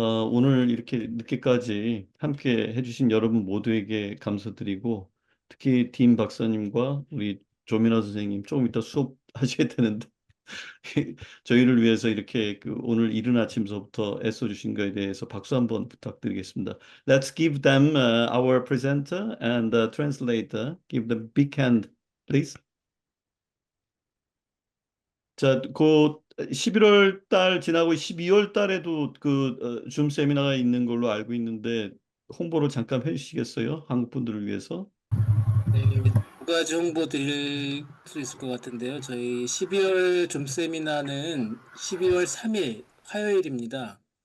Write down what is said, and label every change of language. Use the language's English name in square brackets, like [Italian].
[Korean] 오늘 이렇게 늦게까지 함께 해주신 여러분 모두에게 감사드리고 특히 딘 박사님과 우리 조민아 선생님 조금 이따 수업하셔야 되는데 저희를 위해서 이렇게 오늘 이른 아침서부터 애써주신 거에 대해서 박수 한번 부탁드리겠습니다. [English] Let's give them our presenter and translator. Give them big hand, please. [Korean] 자, 11월 달 지나고 12월 달에도 줌 세미나가 있는 걸로 알고 있는데 홍보를 잠깐 해주시겠어요? 한국 분들을 위해서. 네, 두 가지 홍보 드릴 수 있을 것 같은데요. 저희 12월 줌 세미나는 12월 3일 화요일입니다.